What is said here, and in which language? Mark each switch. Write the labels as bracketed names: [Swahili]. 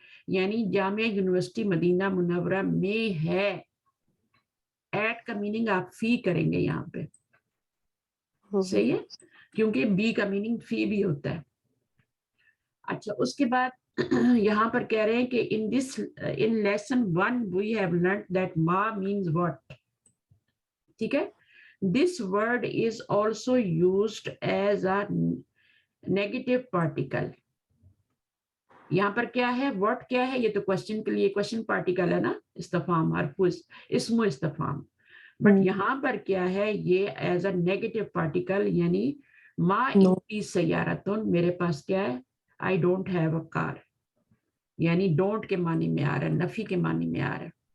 [Urdu] یعنی جامعہ یونیورسٹی مدینہ منورہ میں ہے, ایٹ کا میننگ آپ فی کریں گے یہاں پہ, صحیح ہے, کیونکہ بی کا میننگ فی بھی ہوتا ہے. اچھا, اس کے بعد یہاں پر کہہ رہے ہیں کہ [English] in lesson 1 we have learned that ma means what, [Urdu] ٹھیک ہے. [English] This word is also used as a negative particle. [Urdu] یہاں پر کیا ہے, what کیا ہے, یہ تو کوشچن کے لیے کوشچن پارٹیکل ہے نا, استفہام, حرف اسم و استفہام. بٹ یہاں پر کیا ہے, [English] یہ as a negative particle, [Urdu] یعنی ما عندی سیارتن, میرے پاس کیا ہے, [English] I don't have a car, [Urdu] یعنی ڈونٹ کے معنی میں آ رہا ہے, نفی کے معنی میں آ رہا ہے.